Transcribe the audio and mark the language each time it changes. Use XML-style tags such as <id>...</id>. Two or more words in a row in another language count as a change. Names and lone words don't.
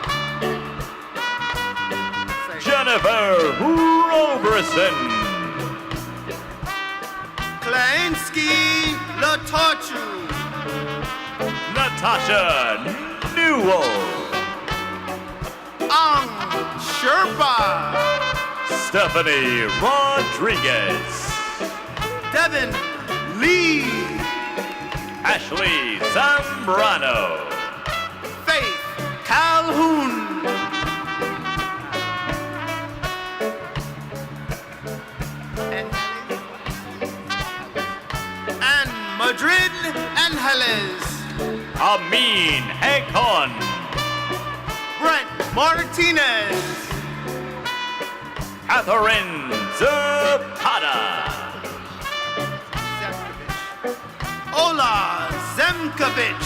<en>Jennifer Roberson, Klainsky Latorchu, Natasha Newell, Ang Sherpa, Stephanie Rodriguez, Devin Lee, Ashley Zambrano, Faith Calhoun, and Madrid Angeles, Amin Hekon, Brent Martinez, Catherine Zapata, Ola Zemkovich,</en>